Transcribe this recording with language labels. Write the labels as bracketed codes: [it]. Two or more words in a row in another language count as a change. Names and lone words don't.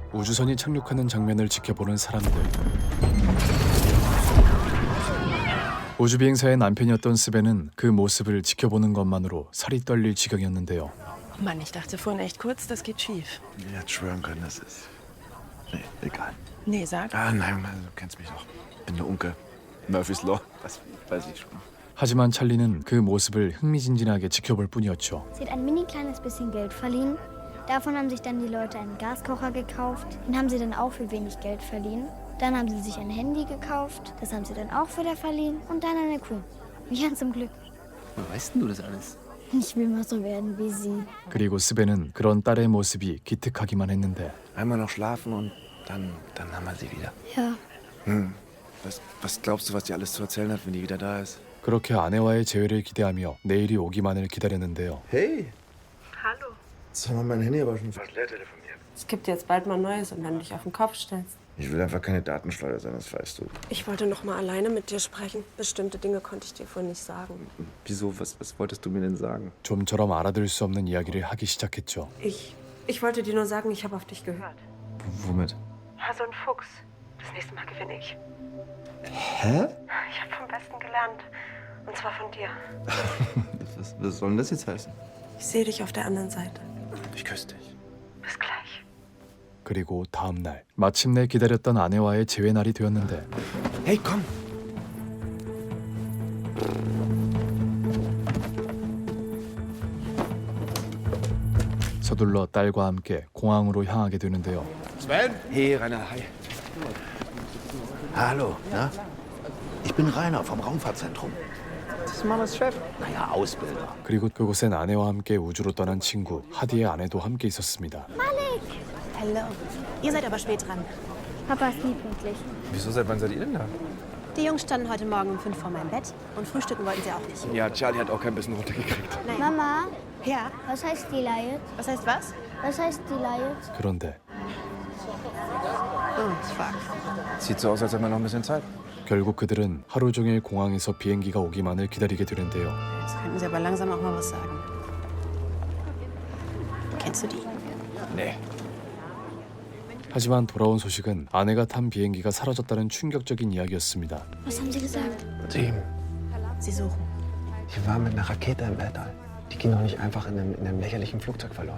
[ko] 우주선이 착륙하는 장면을 지켜보는 사람들. 우주비행사의 남편이었던 스벤은 그 모습을 지켜보는 것만으로 살이 떨릴 지경이었는데요. [de] Oh Mann, ich dachte vorhin echt kurz, das geht schief. Mir hätte schwören können, das ist. Nee, egal. Nee, sag. Ah, nein, du kennst mich doch. Bin der Unke. Murphy's Law. Das weiß ich schon. [ko] 하지만 찰리는 그 모습을 흥미진진하게 지켜볼 뿐이었죠. [de] Sie hat ein mini kleines bisschen Geld verliehen. Davon haben sich dann die Leute einen Gaskocher gekauft. Den haben sie dann auch für wenig Geld verliehen. Dann haben sie sich ein Handy gekauft. Das haben sie dann auch wieder verliehen. Und dann eine Kuh. Ja, zum Glück. Woher weißt denn du das alles? Ich will mal so werden wie sie. [ko] 그리고 스벤은 그런 딸의 모습이 기특하기만 했는데 [de] Einmal noch schlafen und dann haben wir sie wieder. Ja. Was glaubst du, was die alles zu erzählen hat, wenn die wieder da ist? [ko] 그렇게 아내와의 재회를 기대하며 내일이 오기만을 기다렸는데요. [de] Hey! Hallo. Jetzt haben wir mein Handy aber schon fast leer telefoniert. Es gibt jetzt bald mal Neues und wenn du dich auf den Kopf stellst. Ich will einfach keine Datenschleuder sein, das weißt du. Ich wollte noch mal alleine mit dir sprechen. Bestimmte Dinge konnte ich dir vorhin nicht sagen. Wieso? Was wolltest du mir denn sagen? [ko] 좀처럼 알아들을 수 없는 이야기를 하기 시작했죠. [de] Ich wollte dir nur sagen, ich habe auf dich gehört. Womit? So ein Fuchs. Das nächste Mal gewinne ich. Hä? Ich habe vom Besten gelernt. Und zwar von dir. Was soll denn das jetzt heißen? Ich sehe dich auf der anderen Seite. Ich küsse dich. Bis gleich. [ko] 그리고 다음 날 마침내 기다렸던 아내와의 재회 날이 되었는데 [de] Hey, komm! [ko] 서둘러 딸과 함께 공항으로 향하게 되는데요. [de] Sven? Hey, Rainer, hi. Hallo, na? Ich bin Rainer vom Raumfahrtzentrum. Das ist Mamas Chef. Naja, Ausbilder. [ko] 그리고 그곳엔 아내와 함께 우주로 떠난 친구 하디의 아내도 함께 있었습니다. [de] Hallo. Ihr seid aber spät dran. Papa ist nie pünktlich. Wieso, seit wann seid ihr denn da? Die Jungs standen heute Morgen um 5 vor meinem Bett und frühstücken wollten sie auch nicht. Ja, Charlie hat auch kein bisschen runtergekriegt. Nein. Mama, Ja? was heißt die Leihe? Was heißt was? Was heißt die Leihe? [ko] 그런데 [en] Oh, fuck. [de] Sieht so aus, als hätten wir noch ein bisschen Zeit. [ko] 결국 그들은 하루 종일 공항에서 비행기가 오기만을 기다리게 되는데요. [de] Jetzt könnten sie aber langsam auch mal was sagen. Kennst du die? Nee. [ko] 하지만 돌아온 소식은 아내가 탄 비행기가 사라졌다는 충격적인 이야기였습니다. [de] Was haben Sie gesagt? Sie suchen. Die war mit einer Rakete im Weltall. Die ging doch nicht einfach in einem lächerlichen Flugzeug verloren.